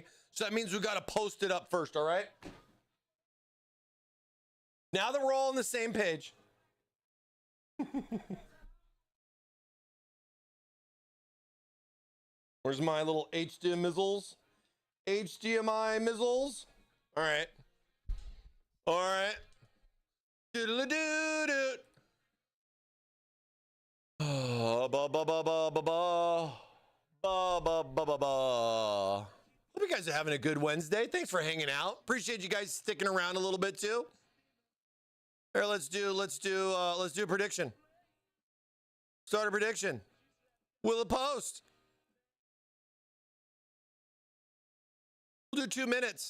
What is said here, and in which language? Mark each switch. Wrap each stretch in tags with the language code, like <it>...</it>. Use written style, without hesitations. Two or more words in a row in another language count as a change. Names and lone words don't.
<en>So that means we got to post it up first, all right? Now that we're all on the same page. Where's my little HDMI mizzles? HDMI mizzles? All right. All right. Doodle-a-doo-doo. Oh, ba ba ba ba ba ba. Ba, ba, ba, ba, ba. Hope you guys are having a good Wednesday. Thanks for hanging out. Appreciate you guys sticking around a little bit too. Here, let's do a prediction. Start a prediction. Will it post? We'll do 2 minutes.</en>